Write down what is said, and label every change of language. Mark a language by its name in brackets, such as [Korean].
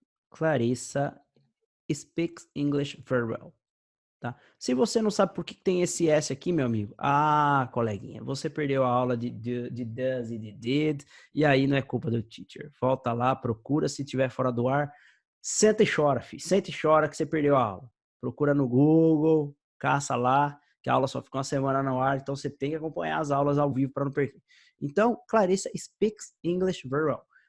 [English] Clarissa speaks English very well. [Portuguese] Tá? Se você não sabe por que tem esse S aqui, meu amigo, coleguinha, você perdeu a aula de does e de did, e aí não é culpa do teacher. Volta lá, procura, se tiver fora do ar, senta e chora, filho. Senta e chora que você perdeu a aula. Procura no Google, caça lá, que a aula só fica uma semana no ar, então você tem que acompanhar as aulas ao vivo para não perder. Então, [English] Clarissa speaks English very well.